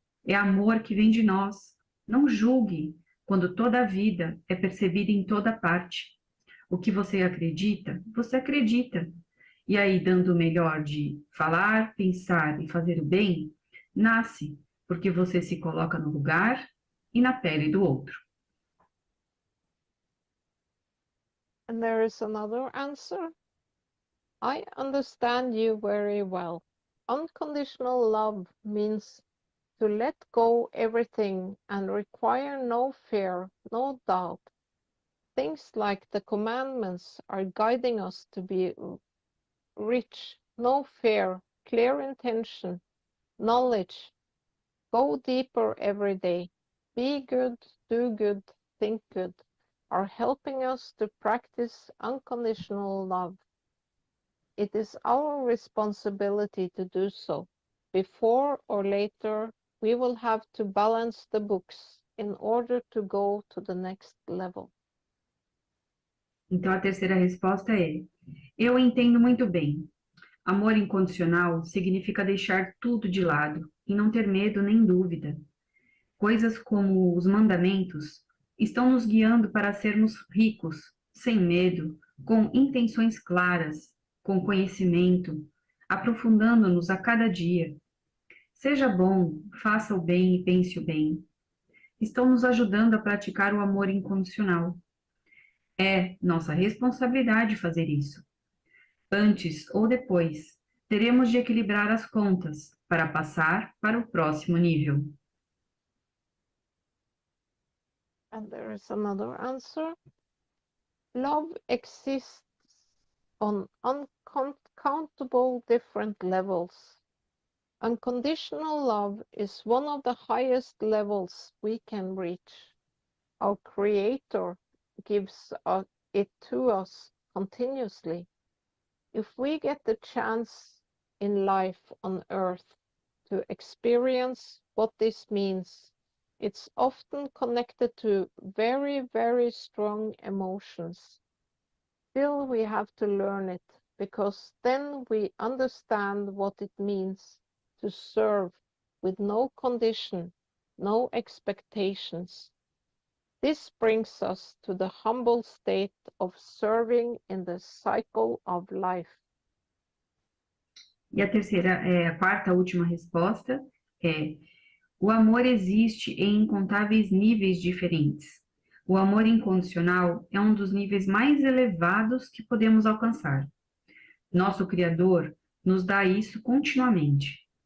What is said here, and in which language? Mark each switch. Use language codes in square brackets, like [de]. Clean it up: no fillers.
[pt] É amor que vem de nós. Não julgue quando toda a vida é percebida em toda parte. O que você acredita, você acredita. E aí, dando o melhor de falar, pensar e fazer o bem, nasce porque você se coloca no lugar e na pele do outro. [en] And there is another answer. I understand you very well. Unconditional love means to let go everything and require no fear, no doubt. Things like the commandments are guiding us to be rich, no fear, clear intention, knowledge. Go deeper every day. Be good, do good, think good, are helping us to practice unconditional love. It is our responsibility to do so. Before or later, we will have to balance the books in order to go to the next level. [pt] Então, a terceira resposta é: eu entendo muito bem. Amor incondicional significa deixar tudo de lado e não ter medo nem dúvida. Coisas como os mandamentos estão nos guiando para sermos ricos, sem medo, com intenções claras, com conhecimento, aprofundando-nos a cada dia. Seja bom, faça o bem e pense o bem. Estão nos ajudando a praticar o amor incondicional. É nossa responsabilidade fazer isso. Antes ou depois, teremos de equilibrar as contas para passar para o próximo nível. [en] And there is another answer. Love exists on uncountable different levels. Unconditional love is one of the highest levels we can reach. Our Creator gives it to us continuously. If we get the chance in life on earth to experience what this means, it's often connected to very, very strong emotions. Still, we have to learn it, because then we understand what it means to serve with no condition, no expectations. This brings us to the humble state of serving in the cycle of life. [pt] E a terceira, a quarta, última resposta é: o amor existe em incontáveis níveis diferentes. O amor incondicional é um dos níveis mais elevados que podemos alcançar. Nosso Criador nos dá isso continuamente.